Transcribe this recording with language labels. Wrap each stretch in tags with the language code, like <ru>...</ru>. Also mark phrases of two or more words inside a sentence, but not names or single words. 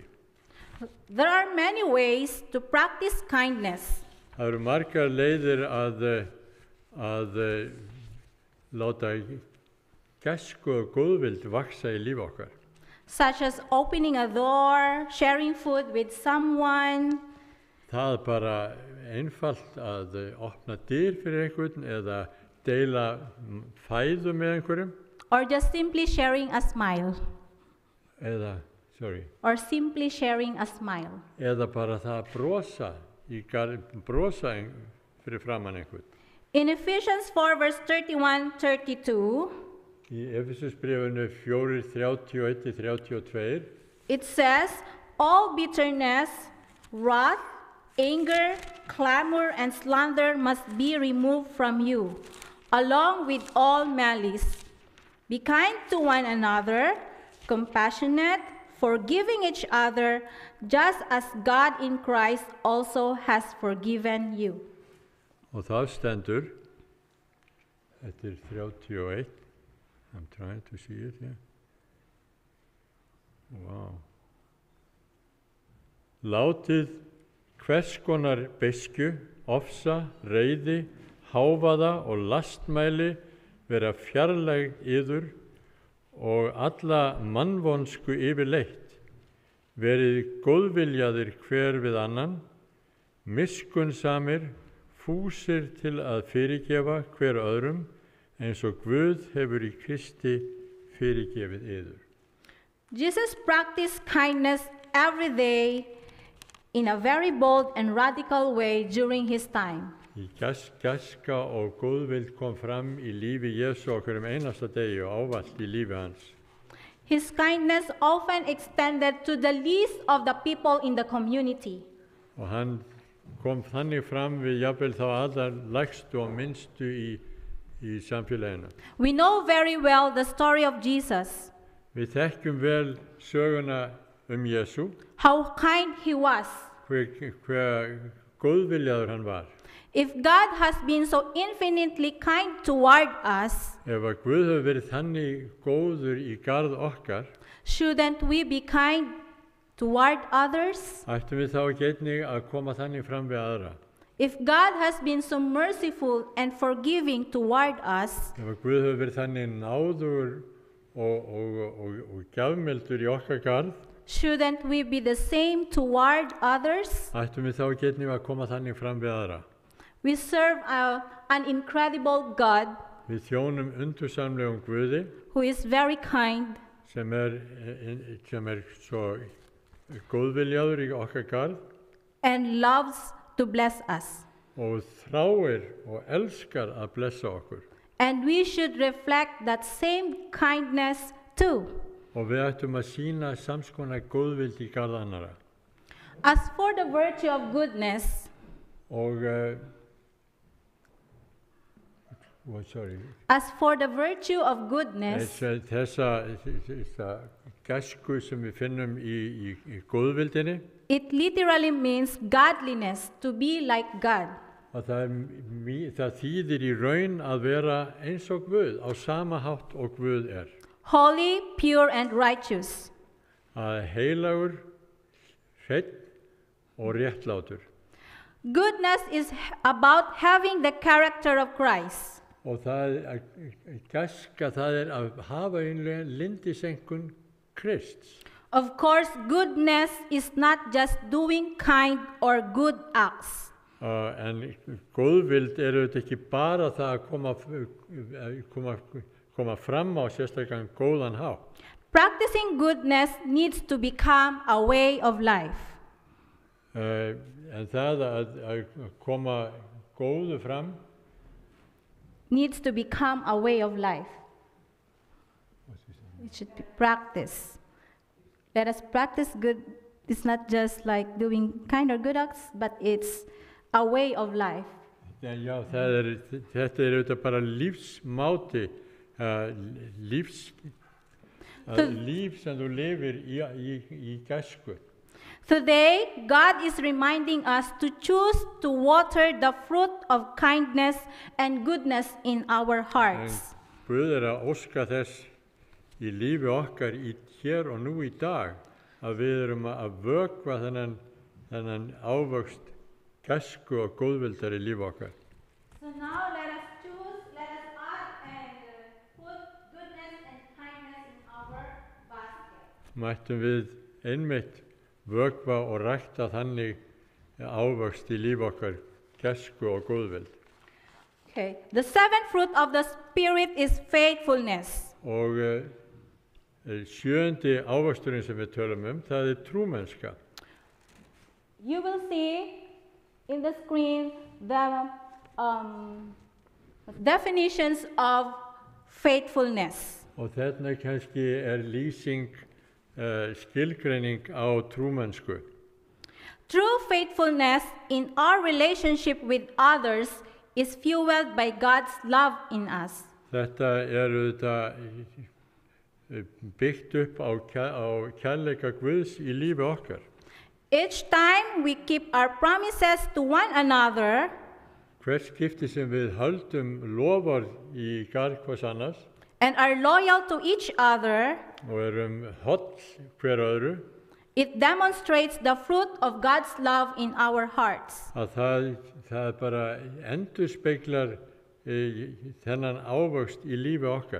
<en>There are many ways to practice kindness.</en> <is>Það eru margar leiðir að láta gæsku og góðvild vaksa í líf okkar.</is> <en>Such as opening a door, sharing food with someone.</en> <is>Það bara einfalt að opna dyr fyrir einhvern eða deila fæðu með einhverjum.</is> <en>Or just simply sharing a smile. Or simply sharing a smile.</en> <is>Eða bara það að brosa fyrir framan einhvern.</is> <en>In Ephesians 4 verse 31-32,</en> <is>í Efesusbréfinu 4:31-32,</is> <en>it says, all bitterness, wrath, anger, clamor, and slander must be removed from you, along with all malice. Be kind to one another, compassionate, forgiving each other, just as God in Christ also has forgiven you.</en> <is>Og það stendur, þetta 31,</is> <en>I'm trying to see it here. Wow.</en> <is>Látið hvers konar beiskju, ofsa, reiði, hávaða og lastmæli vera fjarlæg yður og alla mannvonsku yfirleitt. Verið góðviljaðir hver við annan, miskunnsamir, fúsir til að fyrirgefa hver öðrum, eins og Guð hefur í Kristi fyrirgefið yður.</is> <en>Jesus practiced kindness every day in a very bold and radical way during his time.</en> <is>Í gæska og góðvild kom fram í lífi Jésu okkur einasta degi og ávallt í lífi hans.</is> <en>His kindness often extended to the least of the people in the community.</en> <is>Og hann kom þannig fram við jafnvel þá allar lægstu og minnstu í samfélaginu.</is> <en>We know very well the story of Jesus,</en> <is>Við þekkjum vel söguna Jésu,</is> <en>how kind he was.</en> <is>hver góðviljaður hann var.</is> <en>If God has been so infinitely kind toward us,</en> <is>Ef að Guð hefur verið þannig góður í garð okkar,</is> <en>shouldn't we be kind toward others?</en> <is>ættum við þá ekki einnig að koma þannig fram við aðra.</is> <en>If God has been so merciful and forgiving toward us,</en> <is>Ef að Guð hefur verið þannig náður og gjafmildur í okkar garð,</is> <en>shouldn't we be the same toward others?</en> <is>ættum við þá ekki einnig að koma þannig fram við aðra.</is> <en>We serve an incredible God</en> <is>Við þjónum undursamlegum Guði</is> <en>who is very kind,</en> <is>sem er svo góðviljaður í okkar garð</is> <en>and loves to bless us.</en> <is>og þráir og elskar að blessa okkur.</is> <en>And we should reflect that same kindness too.</en> <is>Og við ættum að sýna samskonar góðvild í garð annara.</is> <en>As for the virtue of goodness,</en> <is>Og</is> <en>as for the virtue of goodness,</en> <is>þessa gæsku sem við finnum í góðvildinni,</is> <en>it literally means godliness, to be like God.</en> <is>að það þýðir í raun að vera eins og Guð, á sama hátt og Guð er.</is> <en>Holy, pure, and righteous.</en> <is>Að heilagur, hreinn og réttlátur.</is> <en>Goodness is about having the character of Christ.</en> <is>Og gæska það að hafa einlega lindisenkun Krists.</is> <en>Of course, goodness is not just doing kind or good acts.</en> <is>En góðvild auðvitað ekki bara það að koma fram á sérstakann góðan hátt.</is> <en>Practicing goodness needs to become a way of life.</en> <is>En það að koma góðu fram</is> <en>Needs to become a way of life. It should be practiced. Let us practice good. It's not just like doing kind or good acts, but it's a way of life.</en> <is>Já, þetta er auðvitað bara lífsmáti, líf sem þú lifir í gæsku.</is> <en>Today, God is reminding us to choose to water the fruit of kindness and goodness in our hearts.</en> <is>Guð er að óska þess í lífi okkar hér og nú í dag að við erum að vökva þennan ávöxt gæsku og góðvildar í lífi okkar.</is> <en>So now let us add and put goodness and kindness in our basket.</en> <is>Mættum við einmitt vökva og rækta þannig ávöxt í líf okkar, gæsku og góðvild.</is> <en>Okay. The seventh fruit of the Spirit is faithfulness.</en> <is>Og sjöundi ávöxturinn sem við tölum það er trúmennska.</is> <en>You will see in the screen the definitions of faithfulness.</en> <is>Og þarna kannski lýsing skilgreining á trúmennsku.</is> <en>True faithfulness in our relationship with others is fueled by God's love in us.</en> <is>Þetta auðvitað byggt upp á kærleika Guðs í lífi okkar.</is> <en>Each time we keep our promises to one another,</en> <is>Hvert skipti sem við höldum lofar í garð hvers annars,</is> <en>and are loyal to each other,</en> <is>og erum holl hver öðru,</is> <en>it demonstrates the fruit of God's love in our hearts.</en> <is>að það bara endurspeglar þennan ávöxt í lífi okkar.</is>